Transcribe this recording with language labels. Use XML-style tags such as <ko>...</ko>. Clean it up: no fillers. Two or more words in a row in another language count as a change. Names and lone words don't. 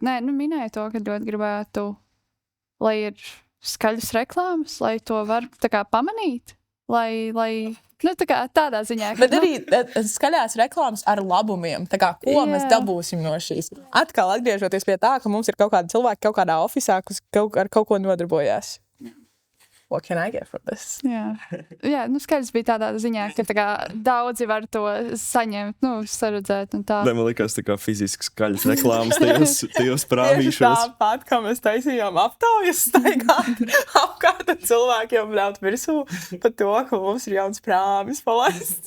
<lv>Nē, minēju to, ka ļoti gribētu, lai ir skaļas reklāmas, lai to var tā kā pamanīt, lai tā kā tādā ziņā. Bet arī skaļās reklāmas ar labumiem, tā kā ko mēs dabūsim no šīs. Atkal atgriežoties pie tā, ka mums ir kaut kādi cilvēki kaut kādā ofisā, kas ar kaut ko nodarbojās.</lv> <en>What can I get from this?</en> <lv>Jā, skaidrs bija tādā ziņā, ka tā kā daudzi var to saņemt, saredzēt un tā. Man likās tā kā fiziski skaļas reklāmas tajos prāvīšos. Tieši tāpat, kā mēs taisījām aptaujas staigāt apkārt cilvēkiem bļaut virsū par to, ka mums ir jauns prāvis palaists.</lv>